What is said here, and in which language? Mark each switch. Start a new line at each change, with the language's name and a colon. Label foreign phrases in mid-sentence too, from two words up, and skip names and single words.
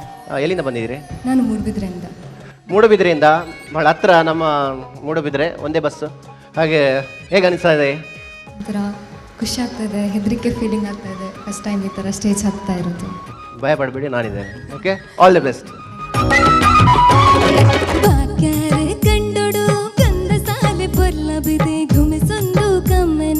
Kannada: ಎಲ್ಲಿಂದ ಬಂದಿದ್ದೀರಿ? ನಾನು ಮೂಡುಬಿದ್ರೆಯಿಂದ. ಮೂಡುಬಿದ್ರೆಯಿಂದ ಭಾಳ ಹತ್ರ ನಮ್ಮ ಮೂಡುಬಿದ್ರೆ ಒಂದೇ ಬಸ್. ಹಾಗೆ ಹೇಗೆ ಅನಿಸ್ತಾ ಇದೆ? ಒಂಥರ ಖುಷಿ ಆಗ್ತಾಯಿದೆ, ಹೆದರಿಕೆ ಫೀಲಿಂಗ್ ಆಗ್ತಾಯಿದೆ.
English: first time
Kannada: ಈ ಥರ ಸ್ಟೇಜ್ ಹತ್ತಾ ಇರೋದು. ಭಯ ಪಡಬೇಡಿ, ನಾನಿದ್ದೇನೆ. ಓಕೆ,
English: all the best.
Tulu: ಕಂಡೊಡು ಕಂದ ಸಾಲೆ ಪೊರ್ಲ ಬಿದೆ ಘುಮಿಸೊಂದು ಕಮ್ಮೆನ